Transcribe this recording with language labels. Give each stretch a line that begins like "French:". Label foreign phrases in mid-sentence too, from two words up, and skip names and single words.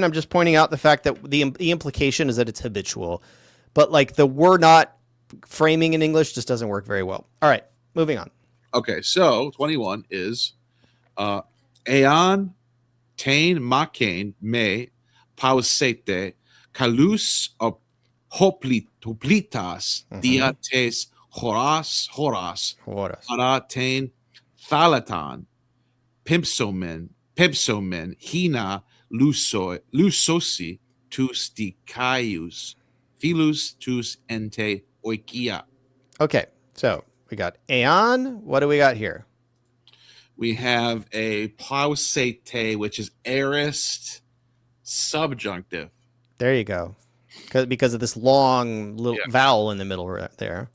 English: I'm just pointing out the fact that the implication is that it's habitual, but like the "we're not" framing in English just doesn't work very well. All right, moving on. Okay, so 21 is
Greek: Ἐὰν τὴν μὲν μὴ παύσητε καλῶς ὁ ὁπλίτας διὰ τῆς ὥρας παρὰ τὴν θάλατταν πέμψομεν ἵνα λύσωσι τοὺς δικαίους φίλους τοὺς ἐν οἰκίᾳ.
English: Okay, so we got Aeon. What do we got here? We have a pausete, which is aorist subjunctive. There you go. Because of this long little vowel in the middle right there.